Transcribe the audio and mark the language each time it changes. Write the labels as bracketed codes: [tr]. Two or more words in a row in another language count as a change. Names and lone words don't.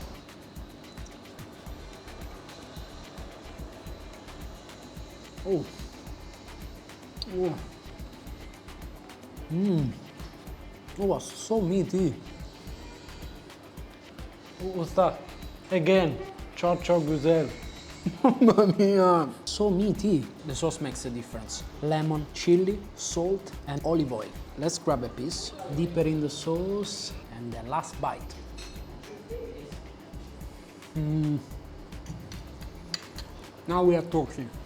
[en] Oh. Oh. Oh, so meaty. Oh, what's that? Again, [tr] çok güzel. [it] Mamma mia. [en] So meaty. The sauce makes a difference. Lemon, chili, salt, and olive oil. Let's grab a piece, dip it in the sauce, and the last bite. Now we are talking.